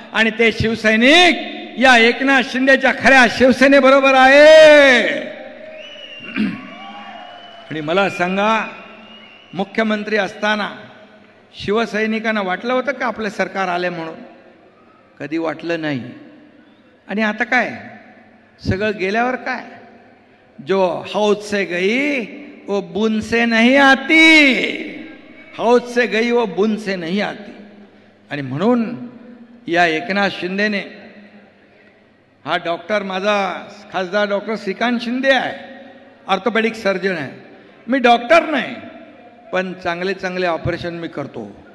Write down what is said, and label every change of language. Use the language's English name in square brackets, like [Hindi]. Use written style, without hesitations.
[Marathi] आणि ते शिवसैनिक या एकनाथ शिंदेच्या खऱ्या शिवसेनेबरोबर आहे. आणि मला सांगा, मुख्यमंत्री असताना शिवसैनिकांना वाटलं होतं का आपलं सरकार आले म्हणून? कधी वाटलं नाही. आणि आता काय सगळं गेल्यावर काय, [Hindi] जो हौद से गई वो बूंद से नहीं आती, हौद से गई वो बूंद से नहीं आती. [Marathi] आणि म्हणून या एकनाथ शिंदेने, हा डॉक्टर माझा खासदार डॉक्टर श्रीकांत शिंदे आहे, ऑर्थोपेडिक सर्जन आहे. मी डॉक्टर नाही, पण चांगले चांगले ऑपरेशन मी करतो.